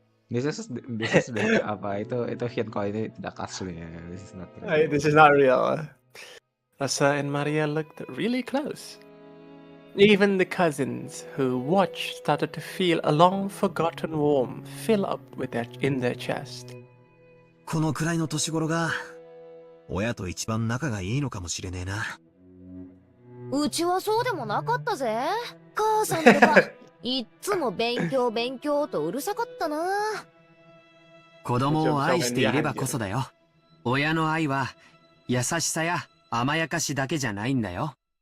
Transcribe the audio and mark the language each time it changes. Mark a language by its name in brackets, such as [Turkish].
[English] This is the [Indonesian] apa itu Hienko ini tidak asli ya. [English] This is not real. This is not real. Rosa and Maria looked really close. Even the cousins who watched started to feel a long-forgotten warmth fill up in their chest. [Japanese] このくらいの年頃が親と一番仲がいいのかもしれねえな。うちはそうでもなかったぜ。母さんとかいっつも勉強勉強とうるさかったな。子供を愛していればこそだよ。親の愛は優しさや甘やかしだけじゃないんだよ。